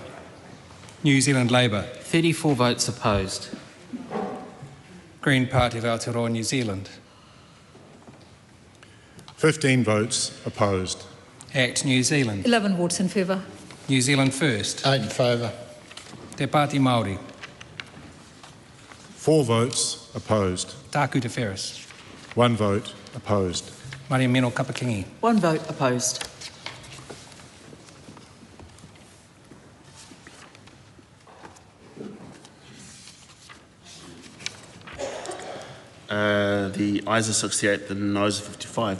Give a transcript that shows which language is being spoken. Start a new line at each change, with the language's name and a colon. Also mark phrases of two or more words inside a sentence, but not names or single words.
English: New Zealand Labour. 34 votes opposed. Green Party of Aotearoa New Zealand. 15 votes opposed. Act New Zealand. 11 votes in favour. New Zealand First. 8 in favour. Te Pāti Māori. 4 votes opposed. Tāku Te Whereas. 1 vote opposed. Mariamino Kapakingi. 1 vote opposed. The ayes are 68, the noes are 55.